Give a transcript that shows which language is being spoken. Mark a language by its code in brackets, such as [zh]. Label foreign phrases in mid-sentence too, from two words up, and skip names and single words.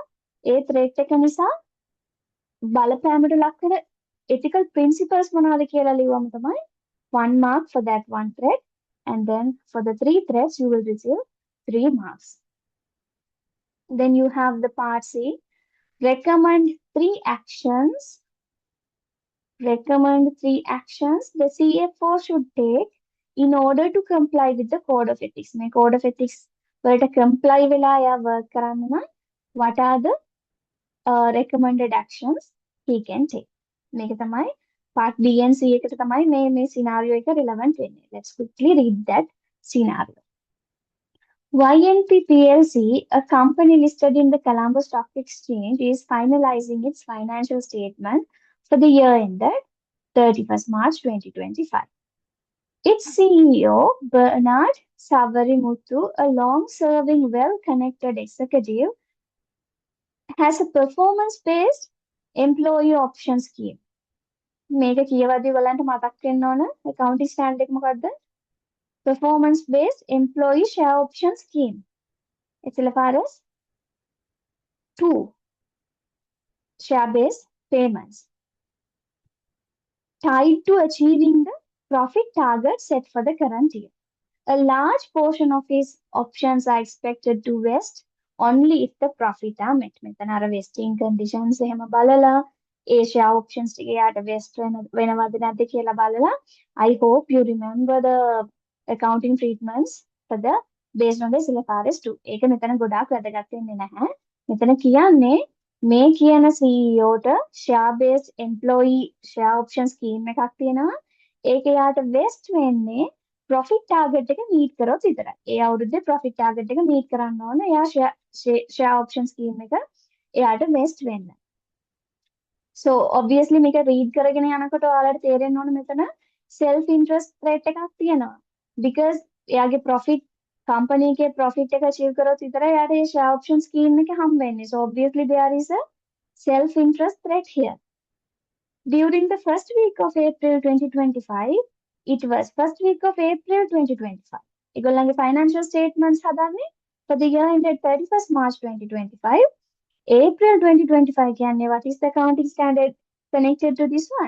[si] ඒ threat එක නිසා බලපෑමට ලක් වෙන ethical principles මොනවද කියලා ලියුවම තමයි [en] 1 mark for that one threat, and then for the 3 threats you will receive 3 marks. Then you have the part C, recommend three actions. Recommend three actions the CFO should take in order to comply with the code of ethics. [si] මේ [en] code of ethics [si] වලට comply වෙලා එයා work කරන්න නම් [en] what are the recommended actions he can take? [si] මේක තමයි [en] part B and C [si] එකට තමයි මේ scenario එක relevant වෙන්නේ. [en] Let's quickly read that scenario. YNP PLC, a company listed in the Colombo Stock Exchange, is finalizing its financial statement for the year ended 31st March 2025. Its CEO, Bernard Savarimuthu, a long-serving, well-connected executive, has a performance-based employee option scheme. [si] මේක කියවදී ඔයගලන්ට මතක් වෙන්න ඕන [en] accounting standard [si] එක මොකක්ද? [en] Performance-based employee share option scheme. HLFRS 2. Share-based payments. Tied to achieving the profit target set for the current year. A large portion of his options are expected to vest only if the profit are met. [si] මෙතන අර [en] vesting conditions [si] එහෙම බලලා ඒ [en] share options [si] ටික යාට vest වෙනවද නැද්ද කියලා බලලා [en] I hope you remember the accounting treatments for the based on the SLFRS 2. [si] ඒක මෙතන ගොඩාක් වැදගත් වෙන්නේ නැහැ. මෙතන කියන්නේ මේ කියන CEO ට [en] share based employee share option scheme [si] එකක් තියෙනවා. ඒක යාට vest වෙන්නේ [en] profit target [si] එක meet කරොත් විතරයි. ඒ අවුරුද්දේ [en] profit target [si] එක meet කරන්න ඕන. එයා [en] share option scheme [si] එක එයාට vest වෙන්න. [en] So obviously [si] මේක read කරගෙන යනකොට ඔයාලට තේරෙන්න ඕන මෙතන [en] self interest threat [si] එකක් තියෙනවා. Because එයාගේ profit company එකේ profit එක achieve කරොත් විතරයි එයාට මේ [en] share option scheme [si] එක හම් වෙන්නේ. [en] So obviously there is a self interest threat here. During the first week of April 2025, it was first week of April 2025. [si] ඒගොල්ලන්ගේ [en] financial statements [si] හදන්නේ [en] for the year ended 31st March 2025. April 2025 කියන්නේ what is the accounting standard connected to this one?